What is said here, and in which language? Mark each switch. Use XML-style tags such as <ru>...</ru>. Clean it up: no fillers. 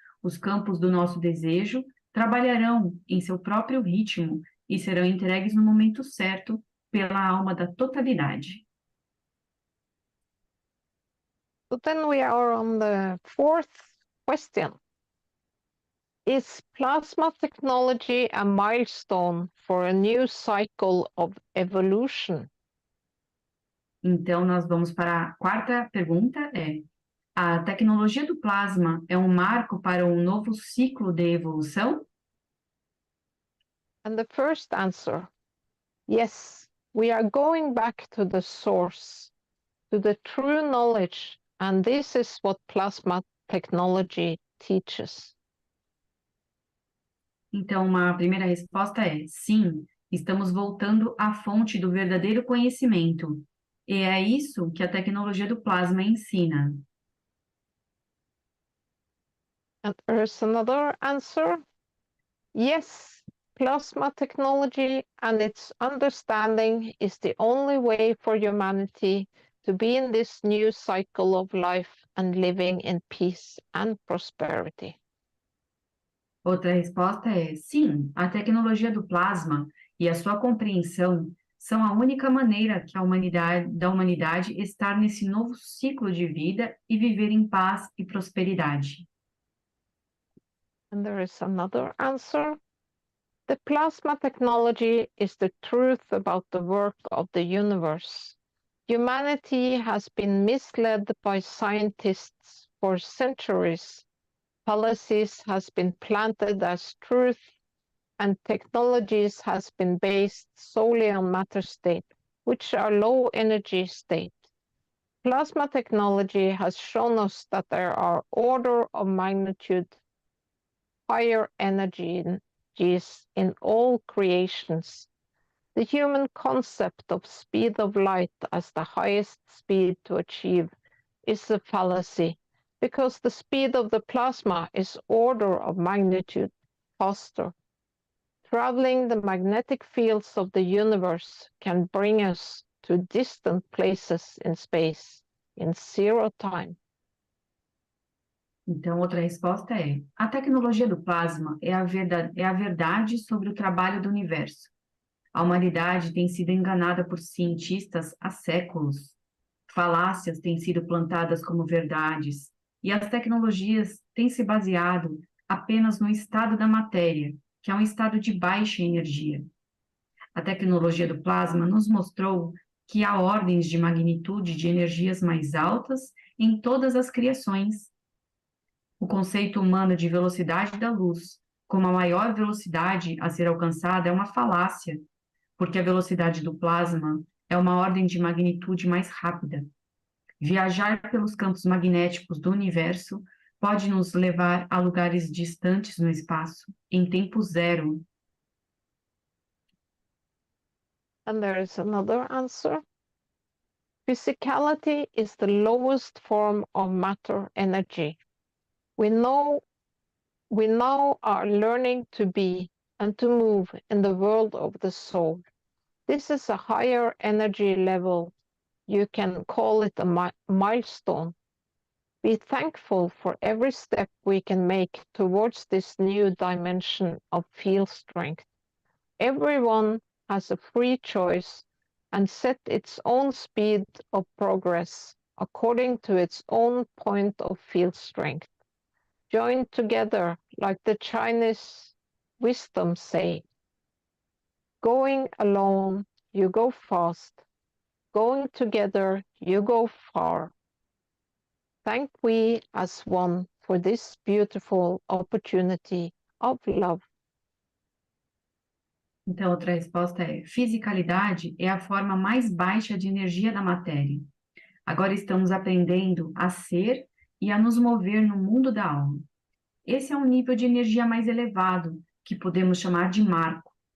<pt>Os campos do nosso desejo trabalharão em seu próprio ritmo e serão entregues no momento certo pela alma da totalidade.</pt> <en>So then we are on the fourth question. Is plasma technology a milestone for a new cycle of evolution?</en> <pt>Então, nós vamos para a quarta pergunta, a tecnologia do plasma é um marco para um novo ciclo de evolução?</pt> <en>And the first answer, yes, we are going back to the source, to the true knowledge, and this is what plasma technology teaches.</en> <pt>Então, a primeira resposta é sim, estamos voltando à fonte do verdadeiro conhecimento. E é isso que a tecnologia do plasma ensina.</pt> <en>And there's another answer. Yes, plasma technology and its understanding is the only way for humanity to be in this new cycle of life and living in peace and prosperity.</en> <pt>Outra resposta é sim, a tecnologia do plasma e a sua compreensão são a única maneira que da humanidade estar nesse novo ciclo de vida e viver em paz e prosperidade.</pt> <en>And there is another answer. The plasma technology is the truth about the work of the universe. Humanity has been misled by scientists for centuries. Fallacies has been planted as truth, and technologies has been based solely on matter state, which are low energy state. Plasma technology has shown us that there are order of magnitude higher energies in all creations. The human concept of speed of light as the highest speed to achieve is a fallacy, because the speed of the plasma is order of magnitude faster. Traveling the magnetic fields of the universe can bring us to distant places in space in zero time.</en> <pt>Então, outra resposta é: a tecnologia do plasma é a verdade sobre o trabalho do universo. A humanidade tem sido enganada por cientistas há séculos. Falácias têm sido plantadas como verdades, e as tecnologias têm se baseado apenas no estado da matéria, que é um estado de baixa energia. A tecnologia do plasma nos mostrou que há ordens de magnitude de energias mais altas em todas as criações. O conceito humano de velocidade da luz, como a maior velocidade a ser alcançada, é uma falácia, porque a velocidade do plasma é uma ordem de magnitude mais rápida. Viajar pelos campos magnéticos do universo pode nos levar a lugares distantes no espaço, em tempo zero.</pt> <en>And there is another answer. Physicality is the lowest form of matter energy. We now are learning to be and to move in the world of the soul. This is a higher energy level. You can call it a milestone. Be thankful for every step we can make towards this new dimension of field strength. Everyone has a free choice and set its own speed of progress according to its own point of field strength. Join together, like the Chinese wisdom say. Going alone, you go fast. Going together, you go far. Thank we as one for this beautiful opportunity of love.</en> <pt>Então, outra resposta é: fisicalidade é a forma mais baixa de energia da matéria. Agora estamos aprendendo a ser e a nos mover no mundo da alma. Esse é um nível de energia mais elevado, que podemos chamar de marco.</pt>